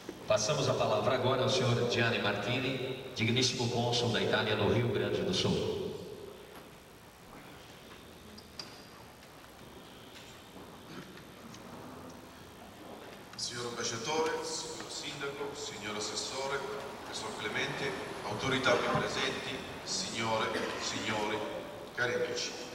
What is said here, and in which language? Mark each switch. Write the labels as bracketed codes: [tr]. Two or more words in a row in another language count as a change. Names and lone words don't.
[pt] Passamos a palavra agora ao senhor Gianni Martini, digníssimo cônsul da Itália no Rio Grande do Sul. [it] Signor Ambasciatore, signor Sindaco, signor Assessore, professor Clemente, autorità qui presenti, signore, signori, cari amici.